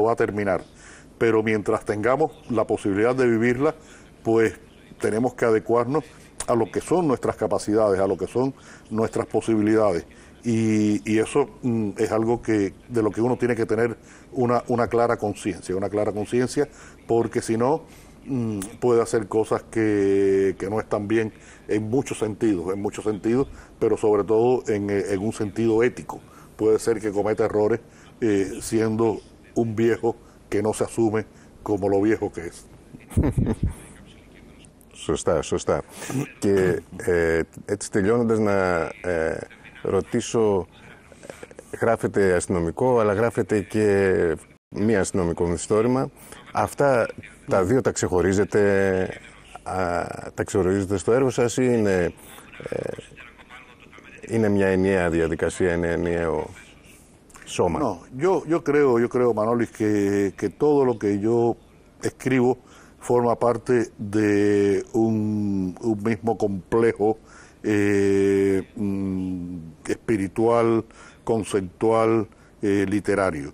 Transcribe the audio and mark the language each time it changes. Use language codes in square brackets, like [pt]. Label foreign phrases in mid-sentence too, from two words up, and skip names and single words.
[es] va a terminar, pero mientras tengamos la posibilidad de vivirla, pues tenemos que adecuarnos a lo que son nuestras capacidades, a lo que son nuestras posibilidades, y eso es algo de lo que uno tiene que tener una clara conciencia, porque si no, puede hacer cosas que no están bien en muchos sentidos, pero sobre todo en un sentido ético. Puede ser que cometa errores siendo un viejo que no se asume como lo viejo que es. [el] Σωστά. Και έτσι τελειώνοντας να ρωτήσω, γράφετε αστυνομικό, αλλά γράφετε και μη αστυνομικό μυθιστόρημα. Αυτά τα δύο τα ξεχωρίζετε, στο έργο σας ή είναι μια ενιαία διαδικασία, είναι ενιαίο soma? [es] No, yo creo, Manolis, que todo lo que yo escribo forma parte de un mismo complejo espiritual, conceptual, literario.